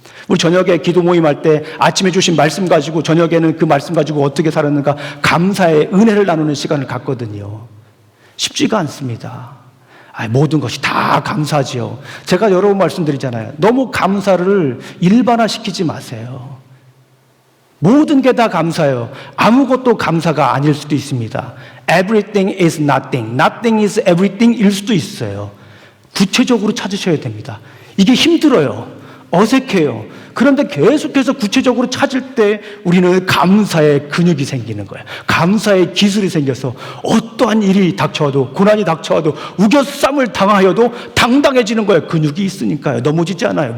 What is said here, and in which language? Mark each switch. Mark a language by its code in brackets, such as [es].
[ko] 우리 저녁에 기도 모임할 때 아침에 주신 말씀 가지고 저녁에는 그 말씀 가지고 어떻게 살았는가 감사의 은혜를 나누는 시간을 갖거든요. 쉽지가 않습니다. 모든 것이 다 감사지요. 제가 여러 번 말씀드리잖아요. 너무 감사를 일반화시키지 마세요. 모든 게 다 감사예요. 아무것도 감사가 아닐 수도 있습니다. [en] Everything is nothing, nothing is everything [ko] 일 수도 있어요. 구체적으로 찾으셔야 됩니다. 이게 힘들어요. 어색해요. 그런데 계속해서 구체적으로 찾을 때 우리는 감사의 근육이 생기는 거예요. 감사의 기술이 생겨서 어떠한 일이 닥쳐와도, 고난이 닥쳐와도, 우겨쌈을 당하여도 당당해지는 거예요. 근육이 있으니까요. 넘어지지 않아요.